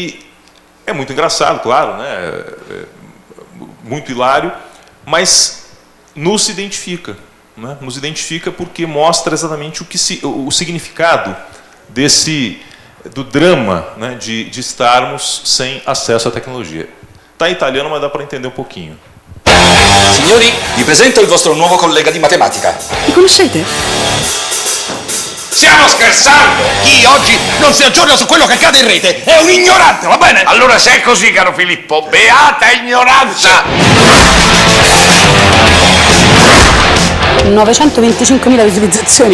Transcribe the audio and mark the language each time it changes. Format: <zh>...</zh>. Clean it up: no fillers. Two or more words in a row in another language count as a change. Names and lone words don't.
<pt>E É muito engraçado, claro, né? Muito hilário, mas nos identifica. Né? Nos identifica porque mostra exatamente o significado do drama, né? de estarmos sem acesso à tecnologia. Está em italiano, mas dá para entender um pouquinho.</pt> <it>Signori, vi presento il vostro nuovo collega di matematica. Mi conoscete? Stiamo scherzando! Chi oggi non si aggiorna su quello che accade in rete è un ignorante, va bene? Allora se è così, caro Filippo, beata ignoranza!</it> <pt>925.000 visualizzazioni.</pt>